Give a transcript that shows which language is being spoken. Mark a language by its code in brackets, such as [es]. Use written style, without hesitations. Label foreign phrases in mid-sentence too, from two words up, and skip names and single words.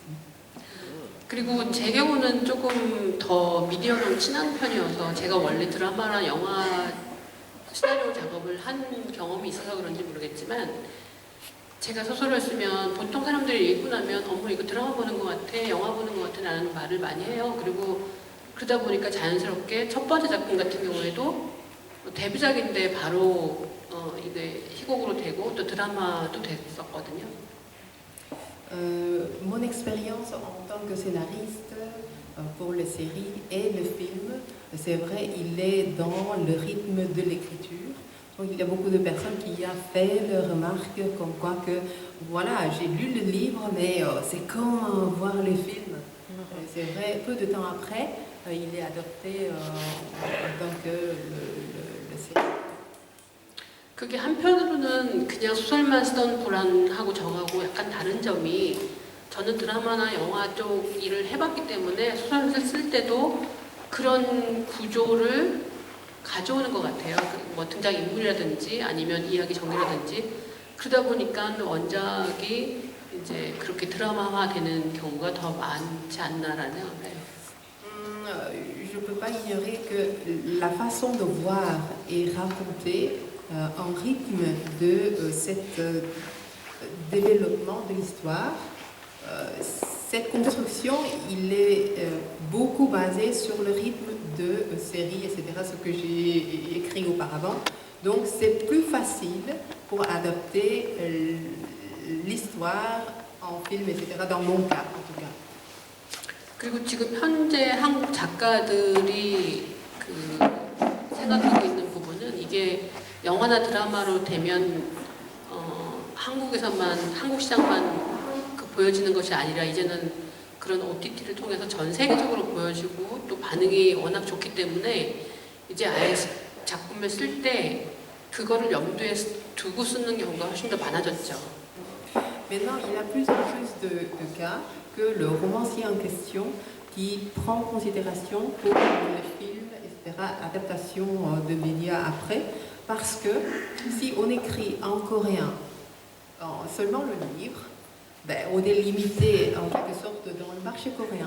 [ko] 그리고 제 경우는 조금 더 미디어랑 친한 편이어서 제가 원래 드라마나 영화 시나리오 작업을 한 경험이 있어서 그런지 모르겠지만 제가 소설을 쓰면 보통 사람들이 읽고 나면 어머 이거 드라마 보는 것 같아, 영화 보는 것 같아 라는 말을 많이 해요. 그리고 그러다 보니까 자연스럽게 첫 번째 작품 같은 경우에도 데뷔작인데 바로 이게 희곡으로 되고 또 드라마도 됐었거든요. [fr] Mon expérience en tant que scénariste pour les séries et le film, c'est vrai, il est dans le rythme de l'écriture. Donc il y a beaucoup de personnes qui ont fait leurs remarques comme quoi que voilà, j'ai lu le livre, mais c'est quand voir le film. C'est vrai, peu de temps après, il est adopté en tant que le série. [ko] 그게 한편으로는 그냥 소설만 쓰던 보란하고 저하고 약간 다른 점이 저는 드라마나 영화 쪽 일을 해봤기 때문에 소설을 쓸 때도 그런 구조를 가져오는 것 같아요. 뭐 등장인물이라든지 아니면 이야기 전개라든지 그러다 보니까 원작이 이제 그렇게 드라마화 되는 경우가 더 많지 않나라는 생각을 해요. [fr] Je ne peux pas ignorer que la façon de voir et raconter en rythme de cet développement de l'histoire. Cette construction, il est beaucoup basé sur le rythme de séries, etc., ce que j'ai écrit auparavant. Donc c'est plus facile pour adapter l'histoire en film, etc., dans mon cas en tout cas. [ko] 그리고 지금 현재 한국 작가들이 그 생각하고 있는 부분은 이게 영화나 드라마로 되면 한국에서만 한국 시장만 보여지는 것이 아니라 이제는 그런 OTT를 통해서 전 세계적으로 보여지고 또 반응이 워낙 좋기 때문에 이제 아예 작품을 쓸 때 그거를 염두에 두고 쓰는 경우가 훨씬 더 많아졌죠. [fr] Maintenant, il y a plus en plus de cas que le romancier en question qui prend en considération pour les films, etc., adaptation de médias après, parce que si on écrit en coréen seulement le livre, on est limité en quelque sorte dans le marché coréen.